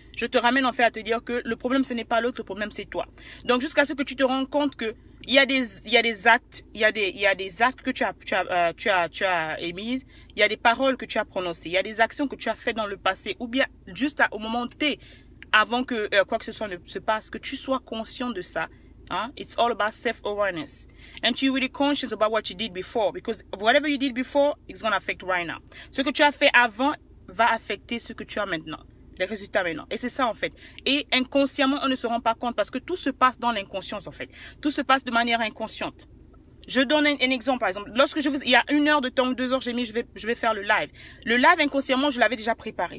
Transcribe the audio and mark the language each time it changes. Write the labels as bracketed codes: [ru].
[fr] je te ramène en fait à te dire que le problème, ce n'est pas l'autre, le problème, c'est toi. Donc, jusqu'à ce que tu te rends compte que il y a des actes que tu as émis, il y a des paroles que tu as prononcées, il y a des actions que tu as faites dans le passé, ou bien juste au moment T, avant que quoi que ce soit ne se passe, que tu sois conscient de ça. Huh? [en] It's all about self-awareness. And you're really conscious about what you did before. Because whatever you did before, it's going to affect right now. [fr] Ce que tu as fait avant va affecter ce que tu as maintenant. Les résultats maintenant. Et c'est ça, en fait. Et inconsciemment, on ne se rend pas compte parce que tout se passe dans l'inconscience, en fait. Tout se passe de manière inconsciente. Je donne un exemple, par exemple. Il y a 1 heure de temps ou 2 heures, j'ai mis, je vais faire le live. Le live, inconsciemment, je l'avais déjà préparé.